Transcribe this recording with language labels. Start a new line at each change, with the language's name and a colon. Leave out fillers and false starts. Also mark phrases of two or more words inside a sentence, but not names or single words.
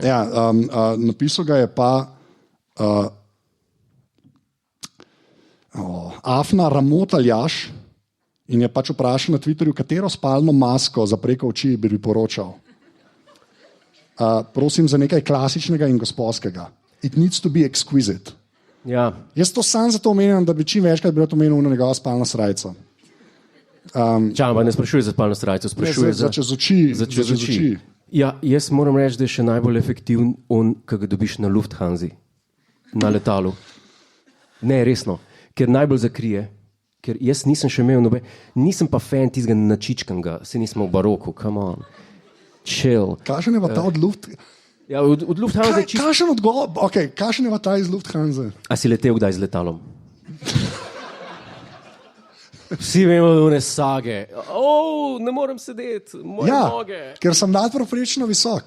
Slovenian: Ja, napisal ga je pa Afna Ramotaljaš in je pač vprašal na Twitterju, katero spalno masko za preko oči bi priporočal. Prosim za nekaj klasičnega in gospodskega.
English: It needs to be exquisite.
Slovenian: Ja. Jaz to sam zato omenjam, da bi čim večkrat bi omenil na njegovo spalno srajco. Čakaj, ne sprašuje za spalno srajco, sprašuje za čez oči. Ja, jaz moram reči, da je še najbolj efektiven on, ki ga dobiš na Lufthansi, na letalu. Ne, resno, ker najbolj zakrije. Ker jaz nisem še imel nisem pa fan tistega načičkanga, se nismo v baroku,
English: come on, chill.
Slovenian: Kakšen je pa ta od Lufthansa? Ja, od Lufthansa je kakšen je pa ta iz Lufthansa? A si letel kdaj z letalom? Vsi vemo, da one sage. Ne morem sedeti, moje noge. Ker sem nadpovprečno visok.